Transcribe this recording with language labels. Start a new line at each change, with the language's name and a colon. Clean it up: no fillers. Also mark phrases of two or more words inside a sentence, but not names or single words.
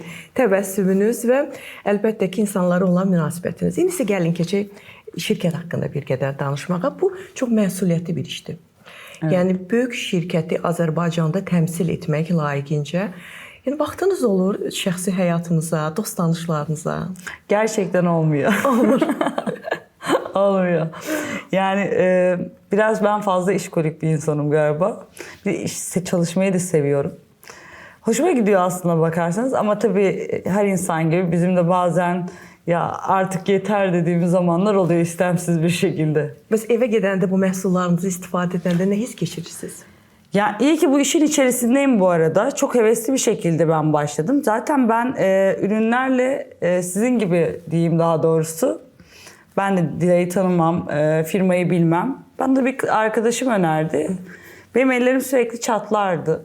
Azerbaijani: Təbəssümünüz və əlbəttə ki, insanlara olan münasibətiniz. İndi isə gəlin keçək şirkət haqqında bir qədər danışmağa. Bu çox məsuliyyətli bir işdir. Yəni böyük şirkəti Azərbaycanda təmsil etmək layiqincə. Yəni vaxtınız olur şəxsi həyatınıza, dost tanışlarınıza?
Turkish: Gerçekten olmuyor. Olmuyor. Yani biraz ben fazla işkolik bir insanım galiba. Çalışmayı da seviyorum. Hoşuma gidiyor aslında bakarsanız ama tabii her insan gibi bizim de bazen ya artık yeter dediğimiz zamanlar oluyor istemsiz bir şekilde.
Azerbaijani: Bəs evə gedəndə bu məhsullarınızı istifadə edəndə nə hiss keçirirsiniz?
Turkish: Ya iyi ki bu işin içerisindeyim bu arada. Çok hevesli bir şekilde ben başladım. Zaten ben ürünlerle sizin gibi diyeyim daha doğrusu. Ben de Dilay'ı tanımam, firmayı bilmem. Bana da bir arkadaşım önerdi. Benim ellerim sürekli çatlardı.